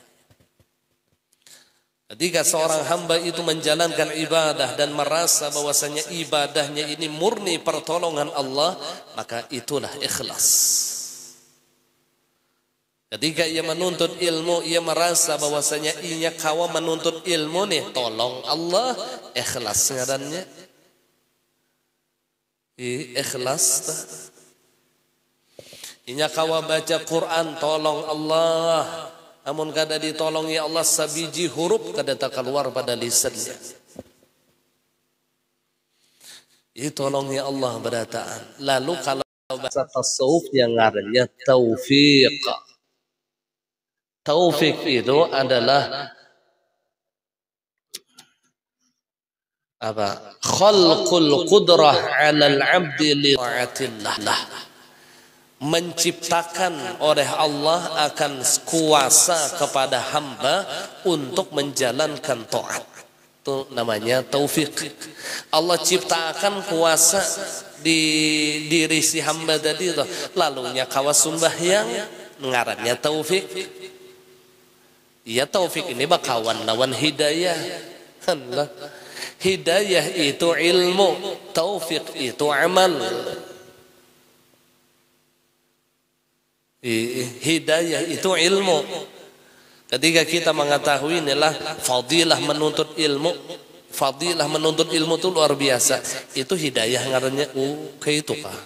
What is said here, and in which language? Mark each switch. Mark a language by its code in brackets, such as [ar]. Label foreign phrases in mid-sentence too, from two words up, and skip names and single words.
[id] Ketika seorang hamba itu menjalankan ibadah dan merasa bahwasanya ibadahnya ini murni pertolongan Allah, maka itulah ikhlas. Ketika ia menuntut ilmu, ia merasa bahwasanya ia kawa menuntut ilmu nih tolong Allah, ikhlas ngarannya. Ikhlas. [bjn] Ia kawa baca Quran tolong Allah. Namun kada ditolong ya Allah sabiji huruf kada tak keluar pada lisannya. Itu tolong ya Allah berataan. Lalu kalau bahasa tasawuf yang ngarannya taufik. [id] Taufik itu adalah apa? [ar] خلق القدرة على العبد لطاعة الله. [id] Menciptakan oleh Allah akan kuasa kepada hamba untuk menjalankan taat. Itu namanya taufik. Allah ciptakan kuasa di diri si hamba tadi itu. [bjn] Lalunya kawas sembahyang ngarannya taufik. Ya taufik ini bakawan lawan hidayah. [id] Hidayah itu ilmu, taufik itu amal. Hidayah itu ilmu. Ketika kita mengetahui inilah fadilah menuntut ilmu. Fadilah menuntut ilmu itu luar biasa. Itu hidayah ngarannya kayak itu kah?